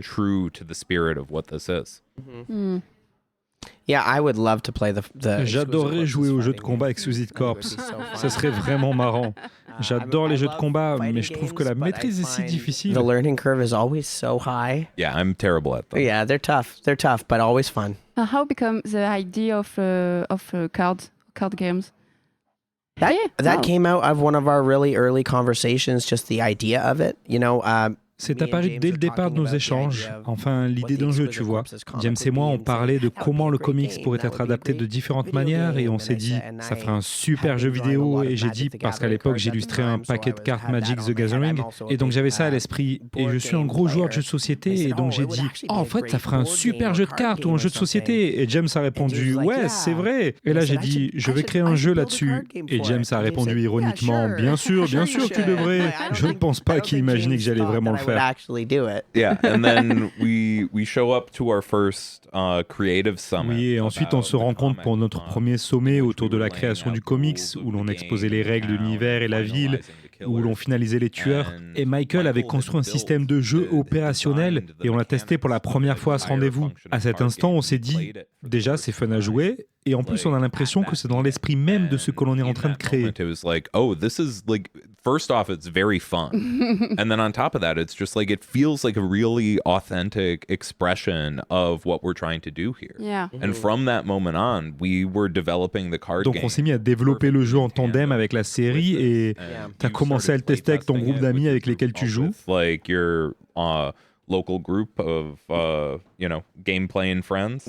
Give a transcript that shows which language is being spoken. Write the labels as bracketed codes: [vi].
[en] True to the spirit of what this is. Hmm. Yeah, I would love to play [fr] J'adorerais jouer aux jeux de combat avec Exquisite Corps. Ça serait vraiment marrant. J'adore les jeux de combat, mais je trouve que la maîtrise est si difficile. [en] The learning curve is always so high. Yeah, I'm terrible at them. Yeah, they're tough. They're tough, but always fun. How become the idea of card games? That Wow. came out of one of our really early conversations, just the idea of it. [fr] C'est apparu dès le départ de nos échanges. Enfin, l'idée d'un jeu, tu vois. James et moi, on parlait de comment le comics pourrait être adapté de différentes manières et on s'est dit, ça ferait un super jeu vidéo. Et j'ai dit, parce qu'à l'époque, j'illustrais un paquet de cartes Magic the Gathering. Et donc, j'avais ça à l'esprit. Et je suis un gros joueur de jeux de société. Et donc, j'ai dit, en fait, ça ferait un super jeu de cartes ou un jeu de société. Et James a répondu, ouais, c'est vrai. Et là, j'ai dit, je vais créer un jeu là-dessus. Et James a répondu ironiquement, bien sûr, tu devrais. Je ne pense pas qu'il imaginait que j'allais vraiment le faire. [en] Yeah, and then we show up to our first creative summit. [fr] Oui, et ensuite on se rencontre pour notre premier sommet autour de la création du comics, où l'on exposait les règles de l'univers et la ville, où l'on finalisait les tueurs. Et Michael avait construit un système de jeu opérationnel, et on l'a testé pour la première fois à ce rendez-vous. À cet instant, on s'est dit, déjà c'est fun à jouer, et en plus on a l'impression que c'est dans l'esprit même de ce que l'on est en train de créer. [en] It was like, oh, this is like, first off, it's very fun. And then on top of that, it's just like, it feels like a really authentic expression of what we're trying to do here. Yeah. And from that moment on, we were developing the card [fr] Donc [en] game. [fr] on s'est mis à développer le jeu en tandem avec la série, et t'as commencé à le tester avec ton groupe d'amis avec lesquels tu joues. [en] Like your local group of, game playing friends.